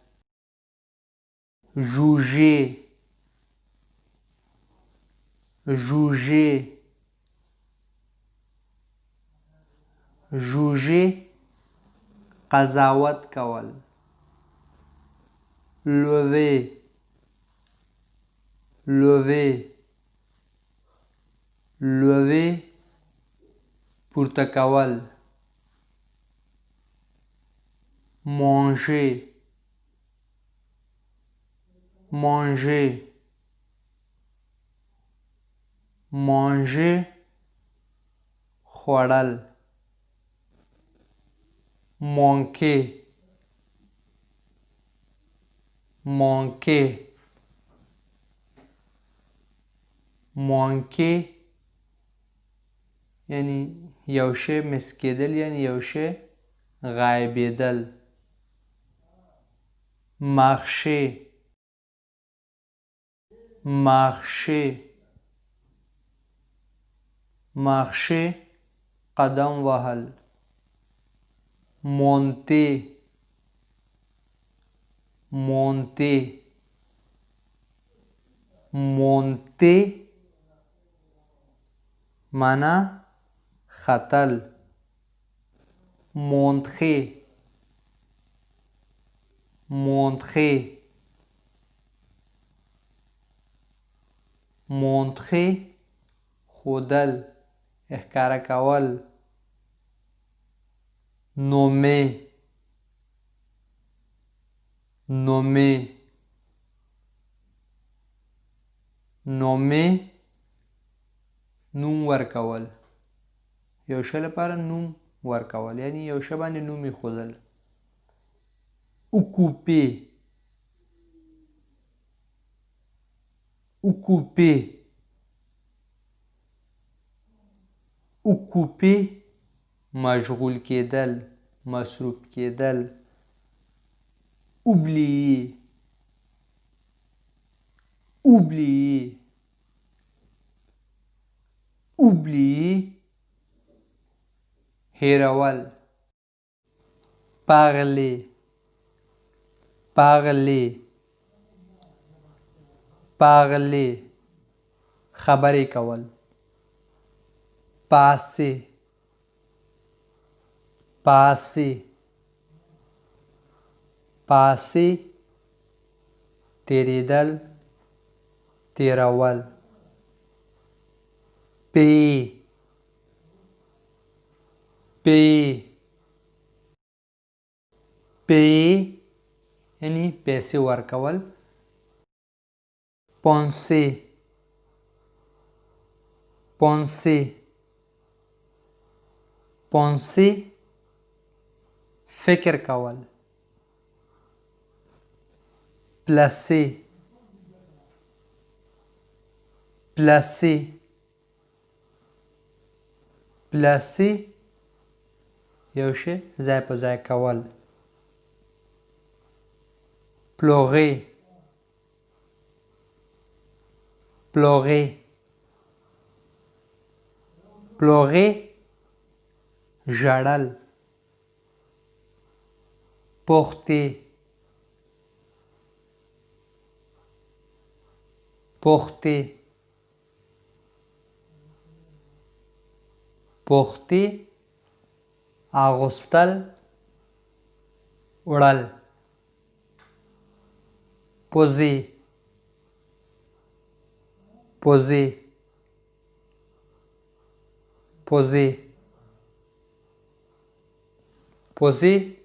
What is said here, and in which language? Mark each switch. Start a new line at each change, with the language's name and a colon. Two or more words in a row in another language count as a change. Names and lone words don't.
French: juger juger juger
Pashto: قضاوت کول.
French: lever lever lever
Pashto: پورته کول.
French: manger manger manger خوړل. manquer manquer manquer
Pashto: یعنی یو شی مس کېدل، یعنی یو شی غایبېدل.
French: marcher marcher marcher
Pashto: قدم وهل.
French: monter monter monter
Pashto: معنی ختل.
French: montrer montrer montrer
Pashto: ښودل، ښکاره کول.
French: nommer nommer nommer
Pashto: نوم ورکول، یو شی لپاره نوم ورکول، یعنی یو شی باندې نوم ایښودل.
French: occuper occuper occuper
Pashto: مشغول کېدل، مصروف کېدل.
French: oublier oublier oublier هېرول. parler parler parler
Pashto: خبرې کول.
French: passer passer passer
Pashto: تیریدل تیرول
French: payer payer payer
Pashto: یعنی پیسې ورکول
French: penser penser penser
Pashto: فکر کول
French: placer placer
Pashto: placer یو شی ځای په ځای کول
French: pleurer pleurer pleurer ژړل porter porter porter
Pashto: اغوستل وړل
French: poser poser poser poser